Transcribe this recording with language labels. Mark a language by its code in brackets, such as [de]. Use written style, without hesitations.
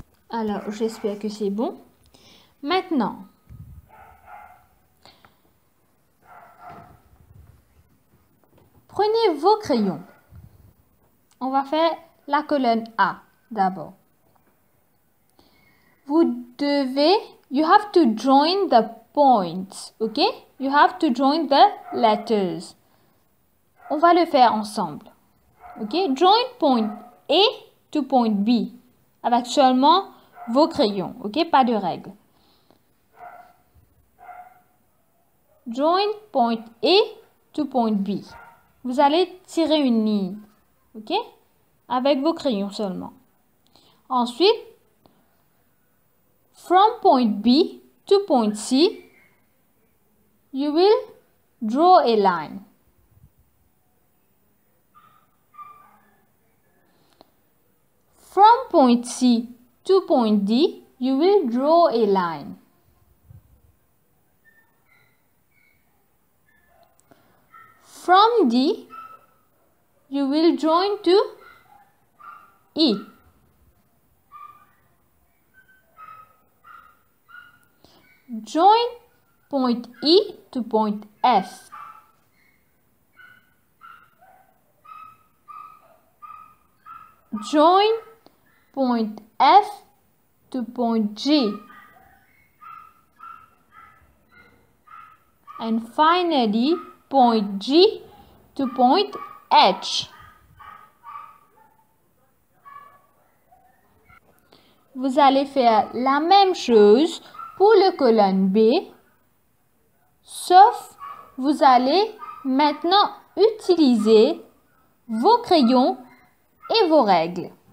[fr] Alors, j'espère que c'est bon. Maintenant, prenez vos crayons. On va faire la colonne A d'abord. Vous devez, [en] you have to join the points, ok? You have to join the letters. [fr] On va le faire ensemble, ok? [en] Join point A to point B [fr] avec seulement vos crayons, ok? Pas de règle. [en] Join point A to point B. [fr] Vous allez tirer une ligne, [en] ok? [fr] Avec vos crayons seulement. Ensuite, [en] from point B to point C, you will draw a line. From point C to point D, you will draw a line. From D, you will join to E. Join point E to point F. Join point F to point G. And finally, point G to point H. [fr] Vous allez faire la même chose pour le colonne B, sauf vous allez maintenant utiliser vos crayons et vos règles.